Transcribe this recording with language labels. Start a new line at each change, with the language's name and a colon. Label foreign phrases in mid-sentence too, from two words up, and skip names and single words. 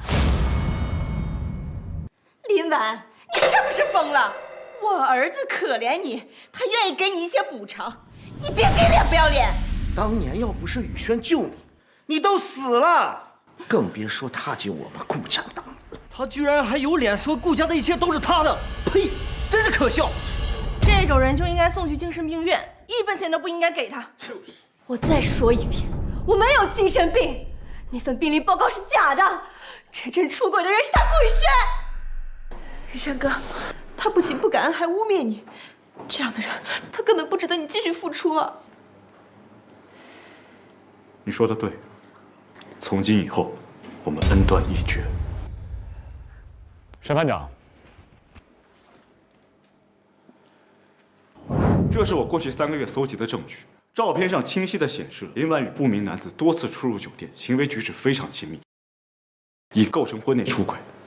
Chinese: 林婉，你是不是瘋了？我兒子可憐你，他願意給你一些補償，你別給臉不要臉。當年要不是宇軒救你，你都死了，更別說踏進我們顧家大門。他居然還有臉說顧家的一切都是他的，呸！真是可笑。这种人就应该送去精神病院，1分钱都不应该給他。我再說一遍，我沒有精神病，那份病理報告是假的，真正出軌的人是他顧宇軒。宇軒哥，他不僅不感恩，還污蔑你，這樣的人，他根本不值得你繼續付出啊。你說的對，從今以後，我們恩斷義絕。審判長，這是我過去3個月搜集的證據，照片上清晰地顯示林婉與不明男子多次出入酒店，行為舉止非常親密，已構成婚內出軌。